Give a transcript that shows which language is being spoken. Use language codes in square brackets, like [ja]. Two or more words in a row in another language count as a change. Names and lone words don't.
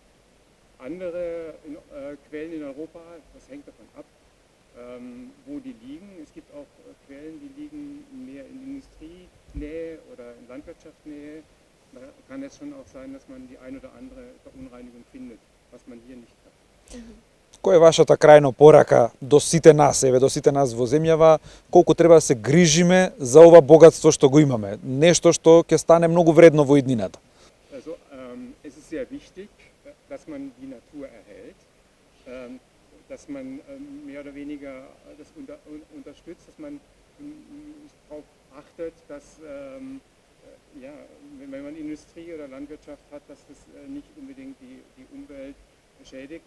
[de] Andere Quellen in Europa, das hängt davon ab, wo die liegen. Es gibt auch Quellen, die liegen mehr in Industrienähe oder in Landwirtschaftsnähe. Da kann es schon auch sein, dass man die ein oder andere Verunreinigung findet, was man hier nicht hat. [mk] Која е вашата крајна порака до сите нас, до сите нас во земјава, колку треба да се грижиме за ова богатство што го имаме, нешто што ќе стане многу вредно во иднината? [de] Also, es ist sehr wichtig, dass man die Natur erhält, dass man mehr oder weniger das unterstützt, dass man darauf achtet, dass ja, wenn man Industrie oder Landwirtschaft hat, dass das nicht unbedingt die Umwelt schädigt.